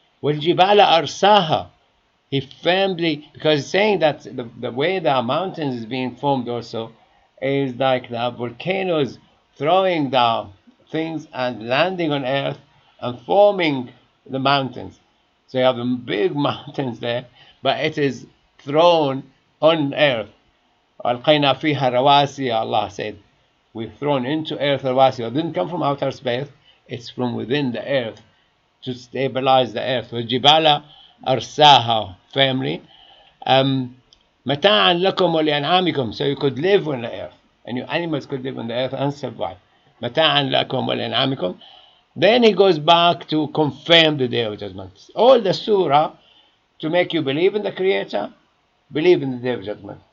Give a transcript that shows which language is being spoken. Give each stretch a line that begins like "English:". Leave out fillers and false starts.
Arabic: وَالْجِبَالَ أَرْسَاهَا,
English: he firmly, because he's saying that the way the mountains is being formed also is like the volcanoes throwing the things and landing on earth and forming the mountains. So you have the big mountains there, but it is thrown on earth.
Arabic: أَلْقَيْنَا فِيهَا رَوَاسِيَ,
English: Allah said, we've thrown into earth rawasi. It didn't come from outer space, it's from within the earth, to stabilize the earth.
Arabic: وَالْجِبَالَ أَرْسَاهَا
English: family.
Arabic: مَتَاعًا لَكُمْ وَلِأَنْعَامِكُم,
English: so you could live on the earth, and your animals could live on the earth and survive.
Arabic: مَتَاعًا لَكُمْ وَلِأَنْعَامِكُم.
English: Then he goes back to confirm the Day of Judgment. All the surah to make you believe in the Creator, believe in the Day of Judgment.